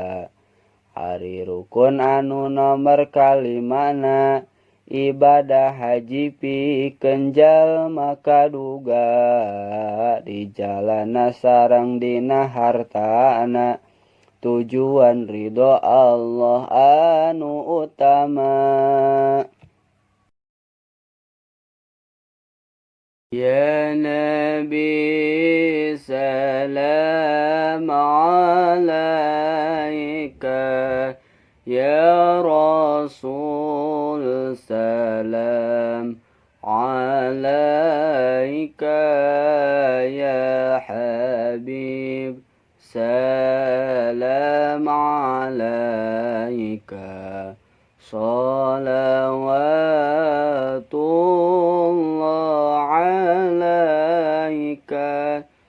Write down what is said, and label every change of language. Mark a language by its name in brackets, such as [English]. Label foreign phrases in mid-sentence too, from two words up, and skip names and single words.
[Sundanese] Ari rukun anu nomor kalimana ibadah haji pikeun jalma kaduga di jalana sareng dina hartana tujuan ridho Allah anu utama. [Arabic] يا نبي سلام عليك يا رسول سلام عليك يا حبيب سلام عليك صلوات الله عليك.